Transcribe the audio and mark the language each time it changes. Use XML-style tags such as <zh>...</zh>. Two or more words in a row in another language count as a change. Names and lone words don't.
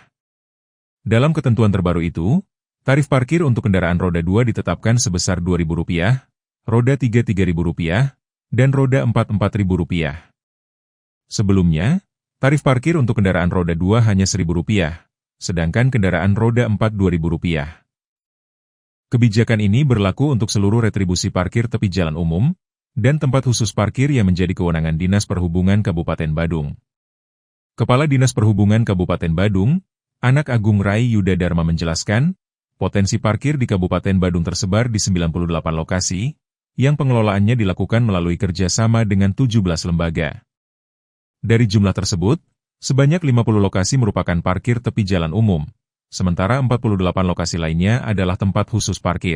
<id>Dalam ketentuan terbaru itu, tarif parkir untuk kendaraan roda 2 ditetapkan sebesar Rp2.000, roda 3 Rp3.000, dan roda 4 Rp4.000. Sebelumnya, tarif parkir untuk kendaraan roda 2 hanya Rp1.000, sedangkan kendaraan roda 4 Rp2.000. Kebijakan ini berlaku untuk seluruh retribusi parkir tepi jalan umum dan tempat khusus parkir yang menjadi kewenangan Dinas Perhubungan Kabupaten Badung. Kepala Dinas Perhubungan Kabupaten Badung, Anak Agung Rai Yuda Dharma menjelaskan, potensi parkir di Kabupaten Badung tersebar di 98 lokasi, yang pengelolaannya dilakukan melalui kerjasama dengan 17 lembaga. Dari jumlah tersebut, sebanyak 50 lokasi merupakan parkir tepi jalan umum, sementara 48 lokasi lainnya adalah tempat khusus parkir.</id>